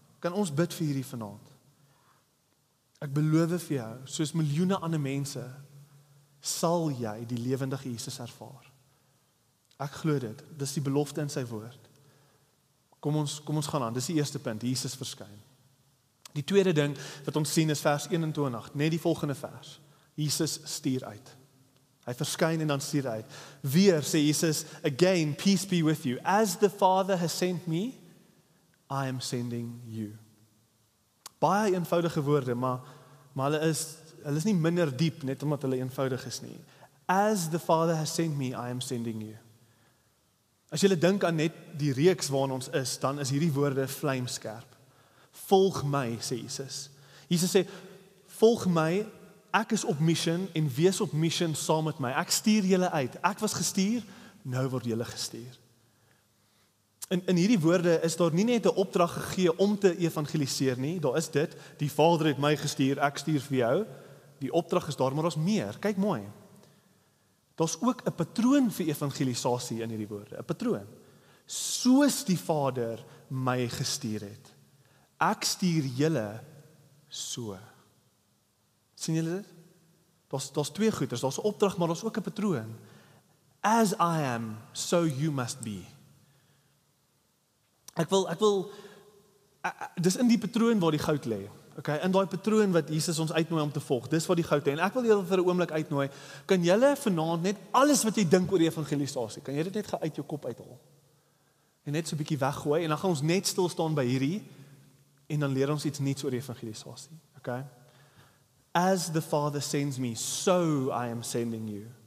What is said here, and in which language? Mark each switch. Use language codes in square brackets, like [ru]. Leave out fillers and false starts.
[af] Kan ons bid vir hierdie vanaand? Ek beloof vir jou, soos miljoene ander mense, sal jy die lewendige Jesus ervaar. Ek glo dit. Dis die belofte in sy woord. Kom ons gaan aan. Dis die eerste punt, Jesus verskyn. Die tweede ding wat ons sien is vers 21, net die volgende vers. Jesus stuur uit. Hy verskyn en dan stuur uit. Weer sê Jesus, [en] again, peace be with you. As the Father has sent me, I am sending you. [af] Baie eenvoudige woorde, maar hulle is nie minder diep net omdat hulle eenvoudig is nie. [en] As the Father has sent me, I am sending you. [af] As jy dink aan net die reeks waarin ons is, dan is hierdie woorde vlamskerp. Volg my, sê Jesus. Jesus sê, volg my, ek is op mission en wees op mission saam met my. Ek stuur julle uit. Ek was gestuur, nou word julle gestuur. In hierdie woorde is daar nie net 'n opdrag gegee om te evangeliseer nie, daar is dit, die Vader het my gestuur, ek stuur vir jou. Die opdrag is daar, maar daar's meer. Kyk mooi. daar's ook 'n patroon vir evangelisasie in hierdie woorde, 'n patroon. Soos die Vader my gestuur het, ek stuur julle so. Sien julle dit? Daar's twee goeders, daar's 'n opdrag, maar daar's ook 'n patroon. [en] As I am, so you must be. [af] Ek wil dis in die patroon waar die goud lê. Okay, in daai patroon wat Jesus ons uitnooi om te volg. Dis wat die goud lê. En ek wil julle vir 'n oomblik uitnooi. Kan julle vanaand net alles wat jy dink oor evangelisasie, kan jy dit net uit jou kop uithaal? En net so 'n bietjie weggooi en dan gaan ons net stil staan by hierdie en dan leer ons iets nuuts oor evangelisasie. Okay? [en] As the Father sends me, so I am sending you.